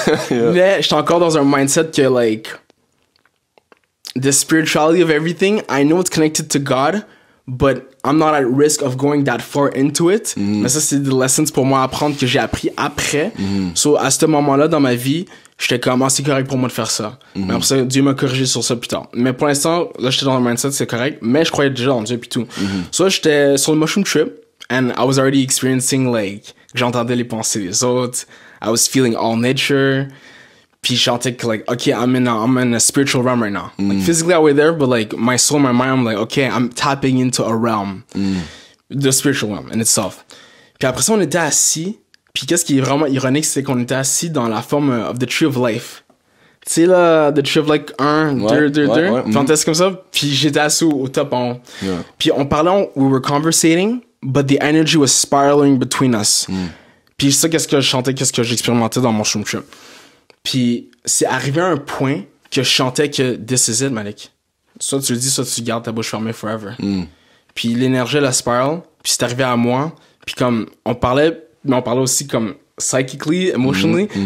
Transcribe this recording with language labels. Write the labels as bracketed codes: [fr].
[fr] Mais j'étais encore dans un mindset que, [en] like, the spirituality of everything, I know it's connected to God, but I'm not at risk of going that far into it. [fr] Mais ça, c'est des lessons pour moi à apprendre que j'ai appris après. So, à ce moment-là, dans ma vie, j'étais comme, ah, c'est correct pour moi de faire ça. Mais après ça, Dieu m'a corrigé sur ça plus tard. Mais pour l'instant, là, j'étais dans le mindset, c'est correct. Mais je croyais déjà en Dieu puis tout. So, j'étais sur le mushroom trip, [en] and I was already experiencing, [fr] like, j'entendais les pensées des autres. [en] I was feeling all nature. [fr] Puis je chantais que, [en] like, okay, I'm in a spiritual realm right now. Like, physically I was there, but, like, my soul, my mind, I'm like, okay, I'm tapping into a realm. The spiritual realm in itself. [fr] Puis après ça, on était assis. Puis qu'est-ce qui est vraiment ironique, c'est qu'on était assis dans la forme [en] of the Tree of Life. [fr] Tu sais, là, the Tree of Life 1, 2, 2, 2. Fantastique comme ça. Puis j'étais assis au top en haut. Puis on parlait, [en] we were conversating, but the energy was spiraling between us. [fr] Puis ça, qu'est-ce que je chantais, qu'est-ce que j'expérimentais dans mon shroom trip. Puis c'est arrivé à un point que je chantais que [en] this is it, [fr] Malik. Soit tu le dis, soit tu gardes ta bouche fermée forever. Puis l'énergie, la spiral. Puis c'est arrivé à moi. Puis comme, on parlait, mais on parlait aussi comme psychically, emotionally.